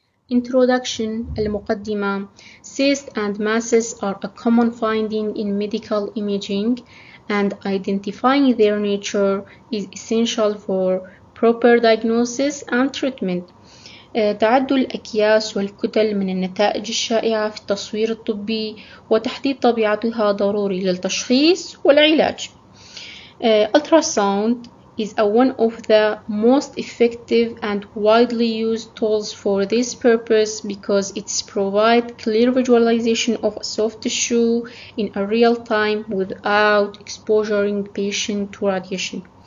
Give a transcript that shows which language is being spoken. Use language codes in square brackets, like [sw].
[en] Introduction المقدمة: Cysts and masses are a common finding in medical imaging, and identifying their nature is essential for proper diagnosis and treatment. [ar] تعدد الأكياس والكتل من النتائج الشائعة في التصوير الطبي، وتحديد طبيعتها ضروري للتشخيص والعلاج. [en] Ultrasound is one of the most effective and widely used tools for this purpose because it provides clear visualization of a soft tissue in a real time without exposing patient to radiation.